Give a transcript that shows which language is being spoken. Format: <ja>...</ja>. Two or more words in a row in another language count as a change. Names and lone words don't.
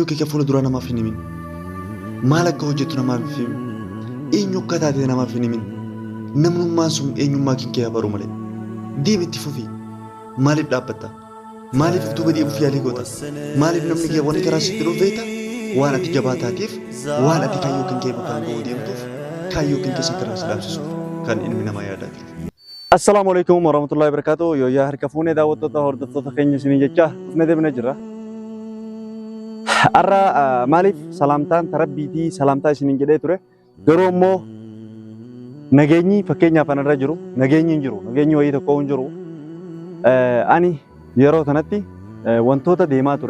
<om>kee fuula dura namaaf hin himin maal akka hojjetu namaaf hin himin eenyu akka taate namaaf hin himin namnummaan sun eenyummaa kee baruu malee deemi itti fufii maaliif dhaabbatta maaliif duuba deemuuf yaalii goota maaliif namni kee wanti karaa sitti dhufeeta waan ati jabaa taateef waan ati kaayyoo kee bakkaan ga'uu deemtuuf kaayyoo kee sitti raabsisuuf kan ilmi namaa yaadaati.</om> <ar>السلام عليكم ورحمة الله وبركاته.</ar> <om>Yo ya harka fuunee daawwattoota hordoftoota keenya isin jecha dhufnee deemnee jirra. Arra maaliif salaamtaan tarabbiitii salaamtaa isin jedhee ture. Garuu immoo nageenyi fakkeenyaaf anarra jiru nageenyi hin jiru nageenyi wayii tokko hin jiru. Ani yeroo kanatti wantoota deemaa ture.</om>